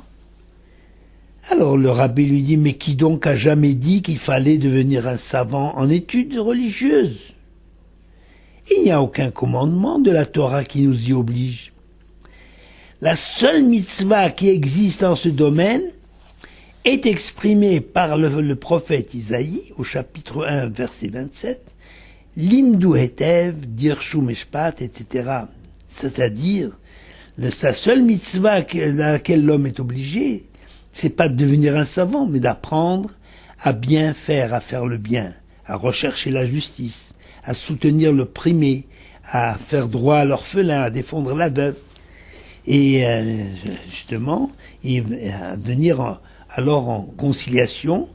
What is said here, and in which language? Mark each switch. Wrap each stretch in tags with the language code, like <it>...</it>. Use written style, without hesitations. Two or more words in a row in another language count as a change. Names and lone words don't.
<fr>Alors le rabbi lui dit, mais qui donc a jamais dit qu'il fallait devenir un savant en études religieuses? Il n'y a aucun commandement de la Torah qui nous y oblige. La seule mitzvah qui existe en ce domaine est exprimée par le prophète Isaïe au chapitre 1, verset 27,</fr> <he>למדו היטב, דרשו משפט,</he> <fr>etc. C'est-à-dire, la seule mitzvah à laquelle l'homme est obligé, c'est pas de devenir un savant, mais d'apprendre à bien faire, à faire le bien, à rechercher la justice, à soutenir l'opprimé, à faire droit à l'orphelin, à défendre la veuve, et justement, à venir alors en conciliation.</fr>